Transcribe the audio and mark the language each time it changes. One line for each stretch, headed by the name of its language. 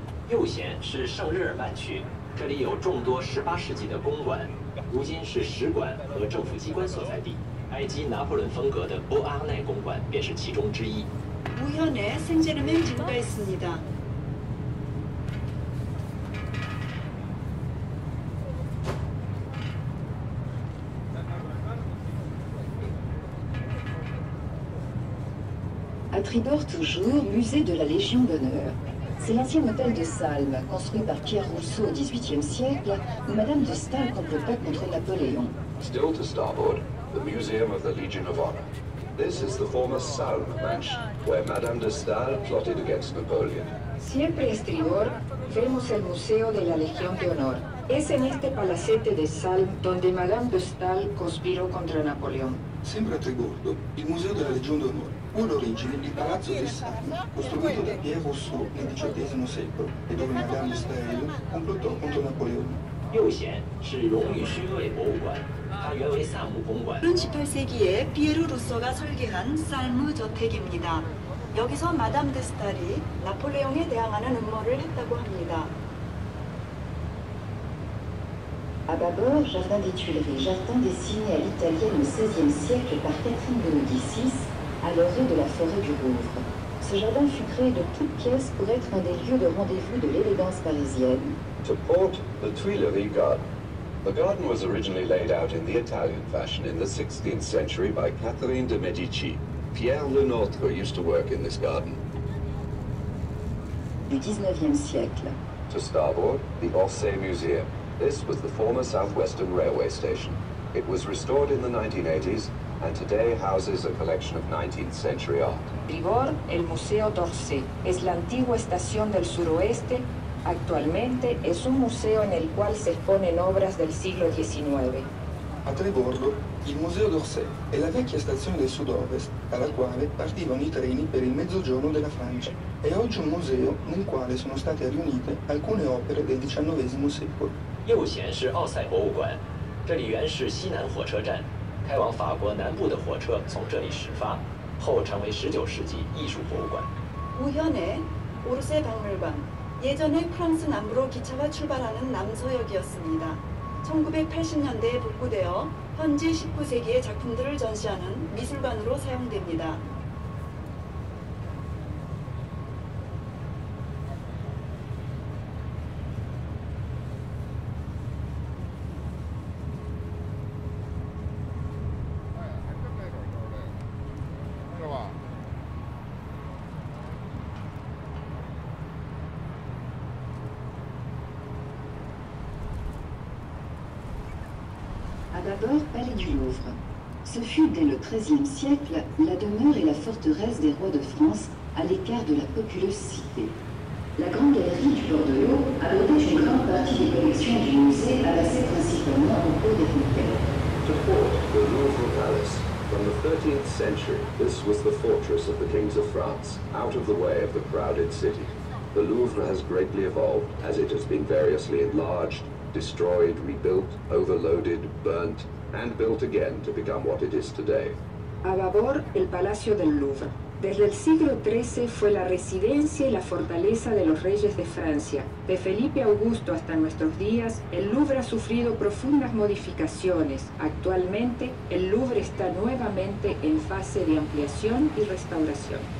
Chinese: 右舷是圣日耳曼区，这里有众多18世纪的公馆，如今是使馆和政府机关所在地。埃及拿破仑风格的波阿奈公馆便是其中之一。
Korean: 우현에 생제르맹 지구가 있습니다.
French: À Tribord toujours, musée de la Légion d'honneur. C'est l'ancien hôtel de Salm, construit par Pierre Rousseau au XVIIIe siècle, où Madame de Staël complota contre Napoléon.
English: Still to starboard, the Museum of the Legion of Honor. This is the former Salm mansion, where Madame de Staël plotted against Napoleon.
Spanish: Siempre a estribor vemos el Museo de la Legión de Honor. Es en este palacete de Salm donde Madame de Staël conspiró contra Napoleón.
Italian: Sempre a tribordo, il Museo della Legione d'Onore, fu all'origine il Palazzo del Salm, costruito da Pierre Rousseau nel XVIII secolo e dove Madame de Staël complottò contro Napoleone.
Chinese: 右舷是荣誉勋位博物馆，它原为萨姆公馆。
Korean: 18세기에 피에르 루소가 설계한 살무 저택입니다. 여기서 마담 데 스탈이 나폴레옹에 대항하는 음모를 했다고 합니다.
French: À bâbord, jardin des Tuileries, jardin dessiné à l'italienne au XVIe siècle par Catherine de Médicis, à l'orée de la forêt du Louvre. Ce jardin fut créé de toutes pièces pour être un des lieux de rendez-vous de l'élégance parisienne.
English: To port, the Tuileries Garden. The garden was originally laid out in the Italian fashion in the 16th century by Catherine de Medici. Pierre Lenôtre used to work in this garden.
French: Du XIXe siècle.
English: To starboard, the Orsay Museum. This was the former Southwestern Railway station. It was restored in the 1980s and today houses a collection of 19th century art.
Spanish: Tribord, el Museo d'Orsay. Es la antigua estación del suroeste. Actualmente es un museo en el cual se exponen obras del siglo XIX.
Italian: A Tribordo, il Museo d'Orsay è la vecchia stazione del sud-ovest, dalla quale partivano i treni per il mezzogiorno della Francia. È oggi un museo nel quale sono state riunite alcune opere del XIX secolo.
Chinese: 右舷是奥赛博物馆，这里原是西南火车站，开往法国南部的火车从这里始发，后成为19世纪艺术博物馆。
Korean: 우현에 오르세 박물관. 예전에 프랑스 남부로 기차가 출발하는 남서역이었습니다. 1980년대에 복구되어 현지 19세기의 작품들을 전시하는 미술관으로 사용됩니다.
French: À bâbord, palais du Louvre. Ce fut dès le XIIIe siècle la demeure et la forteresse des rois de France à l'écart de la populeuse cité. La grande galerie du bord de l'eau abritait une grande partie des collections du musée amassées principalement au cours des fontaines.
English: To port, the Louvre Palace. From the 13th century, this was the fortress of the kings of France, out of the way of the crowded city. The Louvre has greatly evolved, as it has been variously enlarged, destroyed, rebuilt, overloaded, burnt, and built again to become what it is today.
Spanish: A babor, el Palacio del Louvre. Desde el siglo XIII fue la residencia y la fortaleza de los reyes de Francia. De Felipe Augusto hasta nuestros días, el Louvre ha sufrido profundas modificaciones. Actualmente, el Louvre está nuevamente en fase de ampliación y restauración.